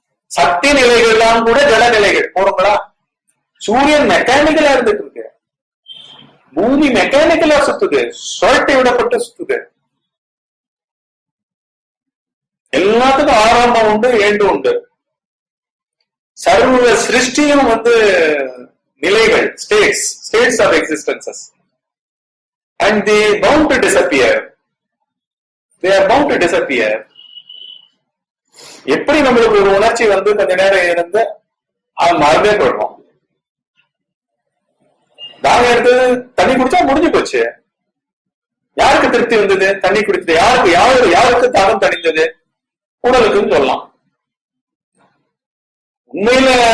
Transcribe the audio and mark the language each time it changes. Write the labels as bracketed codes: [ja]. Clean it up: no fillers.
[ta] சக்தி நிலைகள்லாம் கூட ஜட நிலைகள் போறோங்களா? சூரியன் மெக்கானிக்கலா இருந்துட்டு இருக்கு, பூமி மெக்கானிக்கலா சுத்துது, சுழட்டி விடப்பட்டு சுத்துது. எல்லாத்துக்கும் ஆரம்பம் உண்டு, ஏண்டு உண்டு. சர்வ சிருஷ்டியும் நிலைகள், [en] States of existences. And they bound to disappear. They are bound to disappear. [ta] எப்படி நம்மளுக்கு ஒரு உணர்ச்சி கொஞ்ச நேரம் இருந்து அது மறந்தே போயிடும். தாகம் எடுத்தது, தண்ணி குடிச்சா முடிஞ்சு போச்சு. யாருக்கு திருப்தி வந்தது? தண்ணி குடிச்சது. யாருக்கு தாகம் தணிந்தது? உடலுக்குன்னு சொல்லலாம். உண்மையில